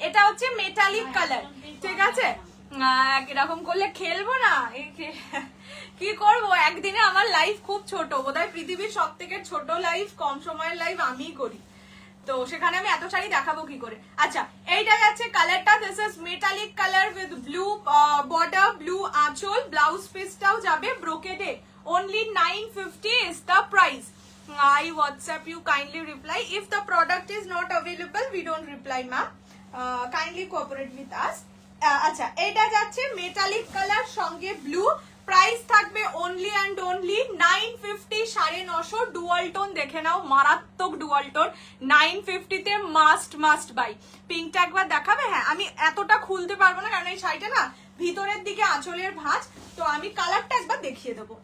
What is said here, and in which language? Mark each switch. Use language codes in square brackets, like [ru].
[bn] এটা হচ্ছে metallic colour, ঠিক আছে, এরকম করলে খেলবো না, কি করবো, একদিনে আমার লাইফ খুব ছোট, বোধহয় পৃথিবীর সব থেকে ছোট লাইফ, কম সময়ের লাইফ আমিই করি, তো সেখানে আমি এত শাড়ি দেখাবো কি করে। আচ্ছা এইটা যাচ্ছে কালারটা, [en] this is metallic colour with blue border, [bn] blue আঁচল, ব্লাউজ পিসটাও যাবে ব্রোকেডে। [en] only 950 is the price. I WhatsApp you, kindly reply. If the product is not available, we don't reply, ma'am. Kindly cooperate with us. [bn] আচ্ছা এটা যাচ্ছে metallic colour সঙ্গে blue, price থাকবে only and only 950, 950 dual tone দেখে নাও, মারাত্মক dual tone, 950 তে must by. পিঙ্কটা একবার দেখাবে? হ্যাঁ আমি এতটা খুলতে পারবো না কারণ এই শাড়িটা না ভিতরের দিকে আঁচলের ভাঁজ, তো আমি কালারটা একবার দেখিয়ে দেবো।